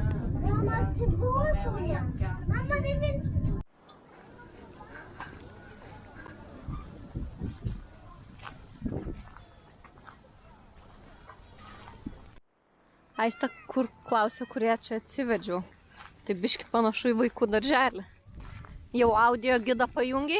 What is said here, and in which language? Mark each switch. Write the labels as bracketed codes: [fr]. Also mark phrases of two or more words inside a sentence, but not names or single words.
[lt] Mama, [sv] till båda. Mamma, det finns... [lt] Aistė, kur klausia, kurie čia atsivedžiau. Tai biški panašu į vaikų darželį. Jau audio gidą pajungiai?